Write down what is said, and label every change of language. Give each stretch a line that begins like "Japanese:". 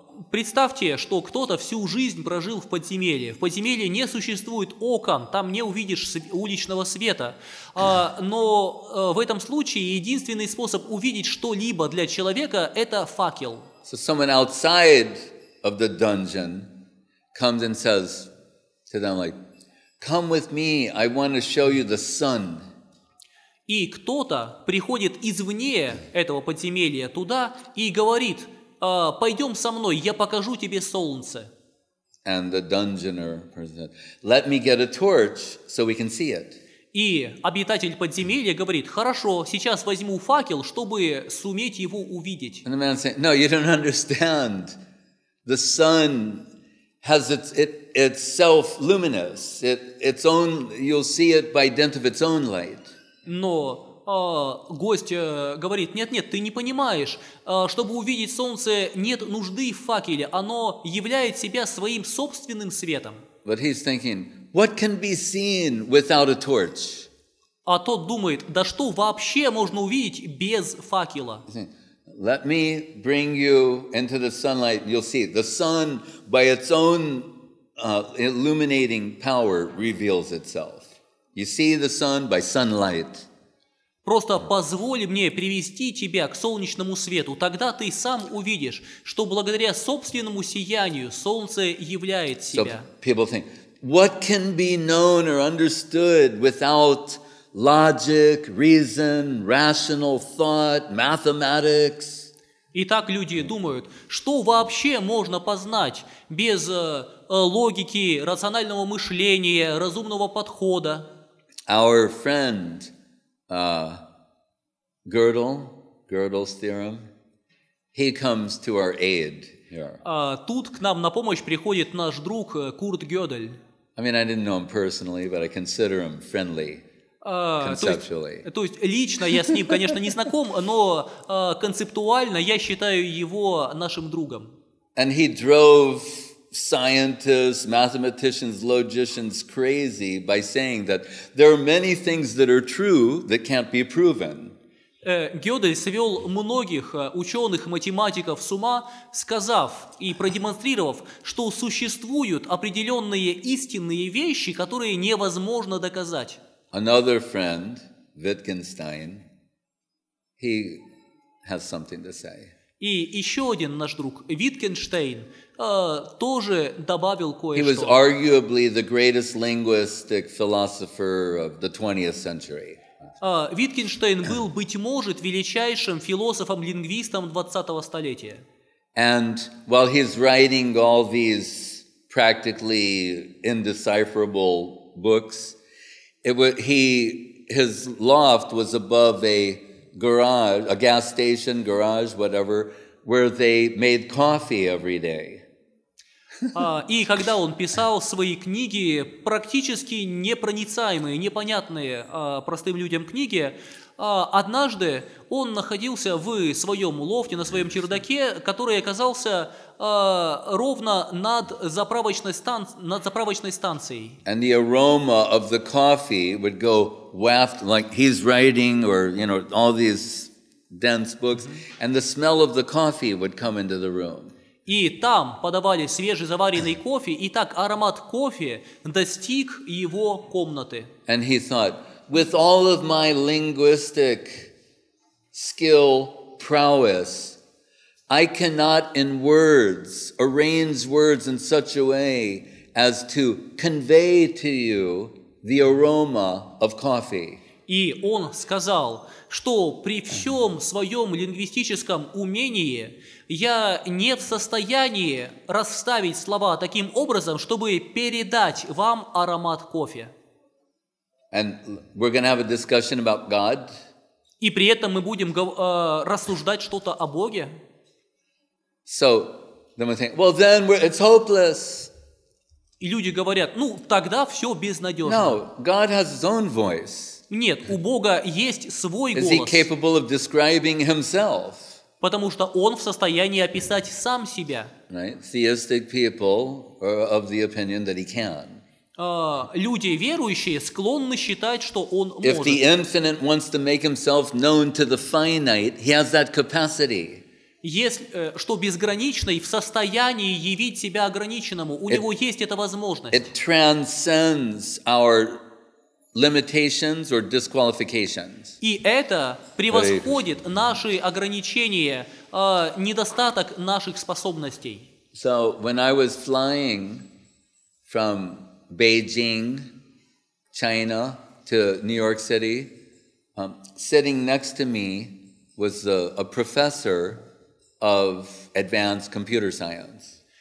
Russian: Представьте, что кто-то всю жизнь прожил в подземелье. В подземелье не существует окон, там не увидишь уличного света. Но в этом случае единственный способ увидеть что-либо для человека – это факел.
English: So someone outside of the dungeon comes and says to them like, "Come with me, I want to show you the sun."
Russian: И кто-то приходит извне этого подземелья туда и говорит: пойдем со мной, я покажу тебе солнце.
English: And the dungeoner said, "Let me get a torch so we can see it."
Russian: И обитатель подземелья говорит: хорошо, сейчас возьму факел, чтобы суметь его увидеть.
English: And the man said, "No, you don't understand. The sun has it's self-luminous. Its own, you'll see it by dint of its own light."
Russian: Но гость говорит: нет, ты не понимаешь, чтобы увидеть солнце, нет нужды в факеле, оно являет себя своим собственным светом.
English: But he's thinking, what can be seen without a torch?
Russian: А тот думает: да что вообще можно увидеть без факела?
English: Let me bring you into the sunlight. You'll see the sun, by its own illuminating power, reveals itself. You see the sun by sunlight.
Russian: Просто позволь мне привести тебя к солнечному свету, тогда ты сам увидишь, что благодаря собственному сиянию солнце являет себя.
English: So people think, what can be known or understood without logic, reason, rational thought, mathematics?
Russian: И так люди думают, что вообще можно познать без логики, рационального мышления, разумного подхода.
English: Our friend Gödel's theorem, he comes to our aid here.
Russian: Тут к нам на помощь приходит наш друг Курт Гёдель.
English: I mean, I didn't know him personally, but I consider him friendly conceptually.
Russian: То есть лично я с ним, конечно, не знаком, но концептуально я считаю его нашим другом.
English: And he drove scientists, mathematicians, logicians crazy by saying that there are many things that are true that can't be proven.
Russian: Гёдель свел многих ученых, математиков с ума, сказав и продемонстрировав, что существуют определенные истинные вещи, которые невозможно доказать.
English: Another friend, Wittgenstein, he has something to say.
Russian: И еще один наш друг, Wittgenstein, тоже добавил
English: He was
Russian: кое-что.
English: arguably the greatest linguistic philosopher of the 20th century.
Russian: Wittgenstein был, быть может, величайшим философом-лингвистом 20-го столетия.
English: And while he's writing all these practically indecipherable books, his loft was above a garage, a gas station, garage, whatever, where they made coffee every day.
Russian: И когда он писал свои книги, практически непроницаемые, непонятные простым людям книги, однажды он находился в своем лофте, на своем чердаке, который оказался ровно над заправочной станцией.
English: And the aroma of the coffee would go waft, like he's writing or, all these dense books, and the smell of the coffee would come into the room.
Russian: И там подавали свежезаваренный кофе, и так аромат кофе достиг его комнаты.
English: And he thought, with all of my linguistic skill, prowess, I cannot in words arrange words in such a way as to convey to you the aroma of coffee.
Russian: И он сказал, что при всем своем лингвистическом умении я не в состоянии расставить слова таким образом, чтобы передать вам аромат кофе.
English: And we're going to have a discussion about God.
Russian: И при этом мы будем рассуждать что-то о Боге.
English: So then we think, well, then it's hopeless.
Russian: И люди говорят, тогда все безнадежно.
English: No, God has His own voice.
Russian: Нет, у Бога есть свой
English: Is He
Russian: голос,
English: capable of describing Himself?
Russian: потому что Он в состоянии описать сам себя.
English: Right? Theistic people are of the opinion that He can.
Russian: Люди верующие склонны считать, что Он
English: If the
Russian: может.
English: infinite wants to make Himself known to the finite, He has that capacity.
Russian: Что безграничный в состоянии явить себя ограниченному, у Него есть эта возможность.
English: It transcends our limitations or disqualifications.
Russian: И это превосходит наши ограничения, недостаток наших способностей.
English: So when I was flying from Beijing, China, to New York City, sitting next to me was a professor of advanced computer science.